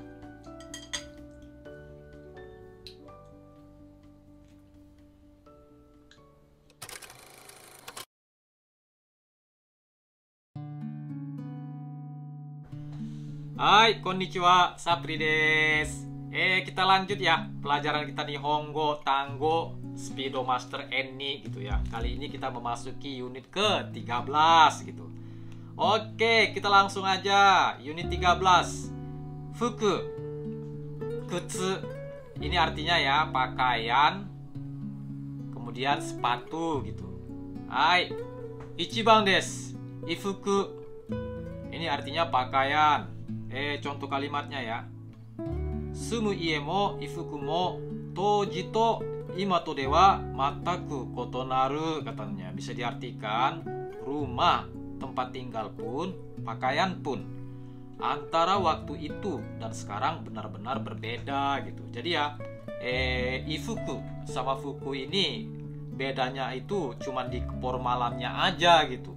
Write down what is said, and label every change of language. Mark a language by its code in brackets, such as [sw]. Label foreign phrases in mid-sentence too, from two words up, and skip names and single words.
[ja] はい、こんにちは、Sapri です. [id] Kita lanjut ya pelajaran kita Nihongo Tanggo Speedomaster N gitu ya. Kali ini kita memasuki unit ke-13 gitu. Oke, kita langsung aja. Unit 13. [ja] 服、靴. [id] Ini artinya ya pakaian, kemudian sepatu gitu. Hai, [ja] 一番です. [id] Ifuku. Ini artinya pakaian. Contoh kalimatnya ya. [ja] 住む家も衣服も当時と今とではまったく異なる, katanya. [id] Bisa diartikan rumah, tempat tinggal pun, pakaian pun, antara waktu itu dan sekarang benar-benar berbeda gitu. Jadi ya ifuku sama fuku ini bedanya itu cuma di keformalannya aja gitu.